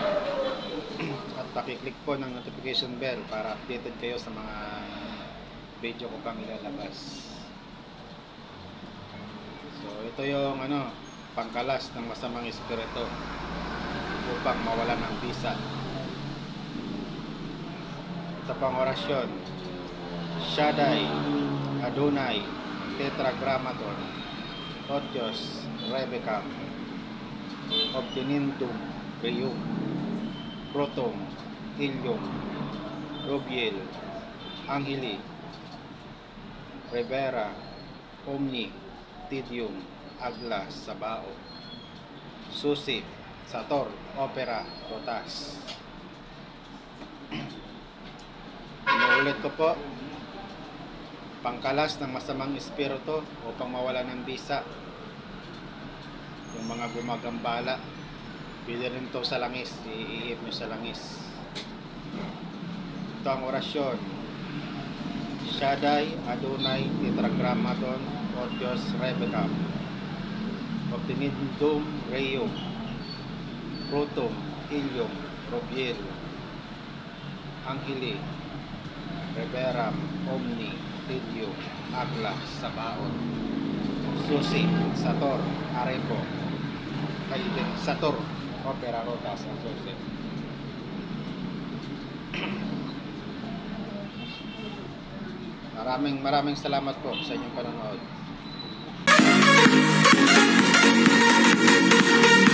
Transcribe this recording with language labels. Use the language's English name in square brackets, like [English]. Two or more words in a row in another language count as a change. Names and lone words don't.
[Filipino] at pakiclick po ng [English] notification bell [Filipino] para updated kayo sa mga video ko pang ilalabas. So ito yung pangkalas ng masamang espiritu upang mawala ng bisa. Ito pang orasyon: Shaddai, Adonai, [Latin] Tetragrammaton, Odios, Rebekam, Obtinindum, Riyum, Protom, Ilium, Robiel, Angeli, Rivera, Omni, Tidium, Agla, Sabao, Susi, Sator, Opera, Rotas. [Filipino] Inuulit ko po, pangkalas ng masamang espiritu upang mawala ng bisa. Yung mga gumagambala, pwede rin ito sa langis, iihip nyo sa langis. Ito ang orasyon: Shaddai, Adonai, [Latin] Tetragrammaton, Odios, Rebekam, Obtinindum, Reyum, Protom, Ilium, Robiel, Angeli, Reveram, Omni, Tidium, Agla, Sabaon, Susi, Sator, Arepo, Sator, Opera, Rotas, Susi. [Filipino] Maraming salamat po sa inyong panonood.